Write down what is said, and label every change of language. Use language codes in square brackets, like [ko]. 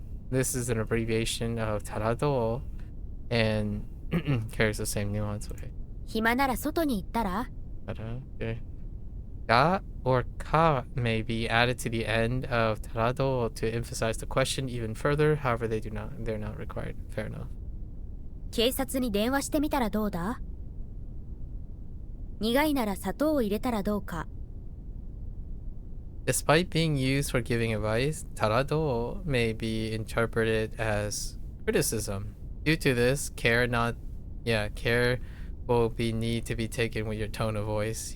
[en] This is an abbreviation of tarado and carries the same nuance. Okay. [ja] 暇なら外に行ったら? [en] Okay. Da or ka may be added to the end of tarado to emphasize the question even further. However, they're not required. Fair enough. [ja] 警察に電話してみたらどうだ?苦いなら砂糖を入れたらどうか? [en] Despite being used for giving advice, tarado may be interpreted as criticism. Due to this, care will need to be taken with your tone of voice.